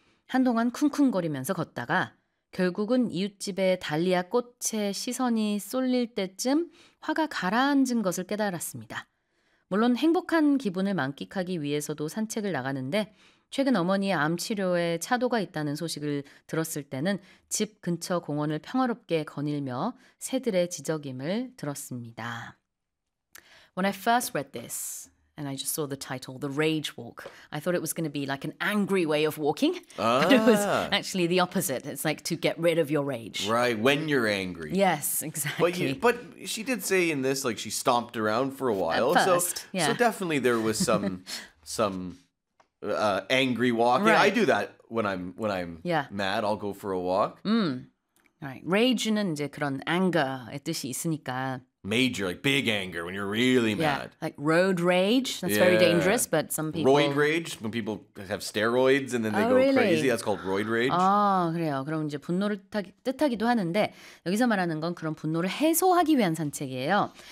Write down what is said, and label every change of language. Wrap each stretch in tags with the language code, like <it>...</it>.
<ko>한동안 쿵쿵거리면서 걷다가 결국은 이웃집의 달리아 꽃에 시선이 쏠릴 때쯤 화가 가라앉은 것을 깨달았습니다. 물론 행복한 기분을 만끽하기 위해서도 산책을 나가는데 최근 어머니의 암치료에 차도가 있다는 소식을 들었을 때는 집 근처 공원을 평화롭게 거닐며 새들의 지적임을 들었습니다.</ko> <en>When I first read this, and I just saw the title, The Rage Walk, I thought it was going to be like an angry way of walking. Ah. But it was actually the opposite. It's like to get rid of your rage. Right, when you're angry. Yes, exactly. But she did say in this, like, she stomped around for a while. At first, so, yeah. So definitely there was some angry walking. Right. I do that when I'm yeah. mad. I'll go for a walk. Mm. All right.</en> <ko>Rage는 이제 그런 anger의 뜻이 있으니까.</ko> <en>Major, like big anger when you're really mad. Yeah, like road rage. That's very dangerous, but some people... Roid rage, when people have steroids and then they go really? crazy. That's called roid rage.</en> <ko>아, 그래요. 그럼 이제 분노를 뜻하기도 하는데 여기서 말하는 건 그런 분노를 해소하기 위한 산책이에요.</ko>